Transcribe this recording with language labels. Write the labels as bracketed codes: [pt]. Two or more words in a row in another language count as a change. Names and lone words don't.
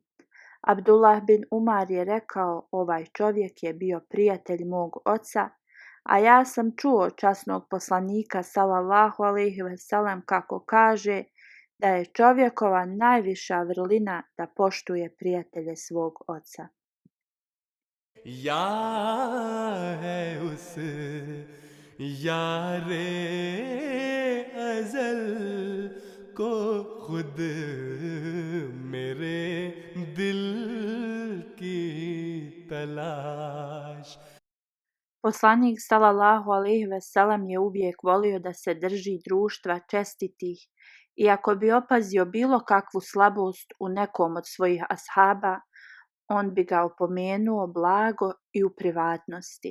[bs] Abdullah bin Umar je rekao: ovaj čovjek je bio prijatelj mog oca, a ja sam čuo časnog poslanika [ar] صلى الله عليه وسلم [bs] kako kaže da je čovjekova najviša vrlina da poštuje prijatelje svog oca. [ur] یا ہے اس یارِ ازل کو خود میرے دل کی تلاش. [bs] Poslanik [ar] صلى الله عليه وسلم [bs] je uvijek volio da se drži društva čestitih i ako bi opazio bilo kakvu slabost u nekom od svojih ashaba, on bi ga opomenuo blago i u privatnosti.